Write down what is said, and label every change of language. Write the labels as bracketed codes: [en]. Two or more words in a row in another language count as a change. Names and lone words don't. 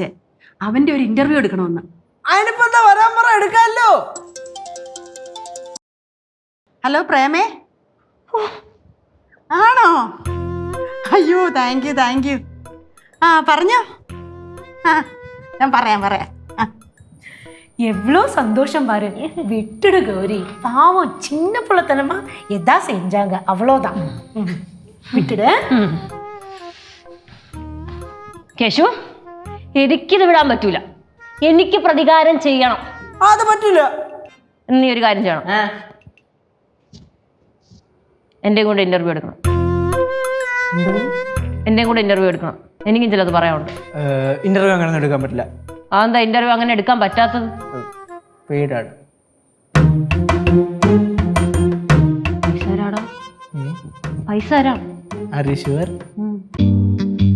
[ml] അവന്റെ ഒരു ഇന്റർവ്യൂ എടുക്കണമെന്ന്. അതിനിപ്പോ എന്താ വരാൻ പറ, എടുക്കാമല്ലോ. ഹലോ പ്രേമേ. ആണോ? അയ്യോ [en] thank you. [ml] പറഞ്ഞോ. ഞാൻ പറയാം. [ta] எவ்வளோ சந்தோஷம் பாரு. விட்டுடு கௌரி, பாவம் சின்ன பிள்ளைத்தனமா எதா செஞ்சாங்க அவ்வளோதான். விட்டுடு. [ml] കേശു, എനിക്കിത് വിടാൻ പറ്റൂല. എനിക്ക് പ്രതികാരം ചെയ്യണം. അത് പറ്റൂല. നീ ഒരു കാര്യം ചെയ്യണം. എന്റെ കൂടെ ഇന്റർവ്യൂ എടുക്കണം. എനിക്കും ചിലത് പറയാനുണ്ട്. ഇന്റർവ്യൂ അങ്ങനെ എടുക്കാൻ പറ്റില്ല. അതെന്താ ഇന്റർവ്യൂ അങ്ങനെ എടുക്കാൻ പറ്റാത്തത്? പെയ്ഡാണ്. പൈസ തരാം. [en] Are you sure?